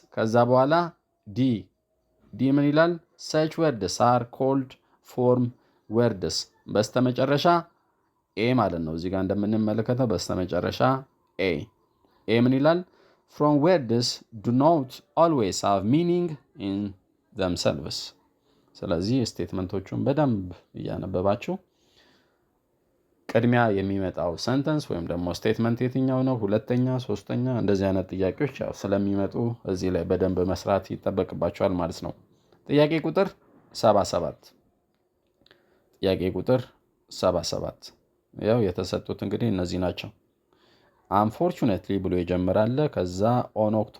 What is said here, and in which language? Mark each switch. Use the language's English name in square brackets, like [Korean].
[Amharic] ከዛ በኋላ ዲ ምን ይላል? [English] such words are called form words. [Amharic] በስተመጨረሻ ኤ ማለት ነው። እዚህ ጋር እንደምንመለከተው በስተመጨረሻ ኤ ምን ይላል? [English] from words do not always have meaning in themselves. [Amharic] ስለዚህ ስቴትመንቶቹን በደንብ እያነበባችሁ ቅድሚያ የሚመጣው ሰንተንስ ወይም ደግሞ ስቴትመንት የትኛው ነው፣ ሁለተኛ፣ ሶስተኛ እንደዚህ አይነት ጥያቄዎች ያው ስለሚመጡ እዚህ ላይ በደንብ መስራት ይጠበቅባቸዋል ማለት ነው። ጥያቄ ቁጥር 77 ጥያቄ ቁጥር 77 ያው የተሰጡት እንግዲህ እነዚህ ናቸው። unfortunately ብሎ ይጀምራል። ከዛ on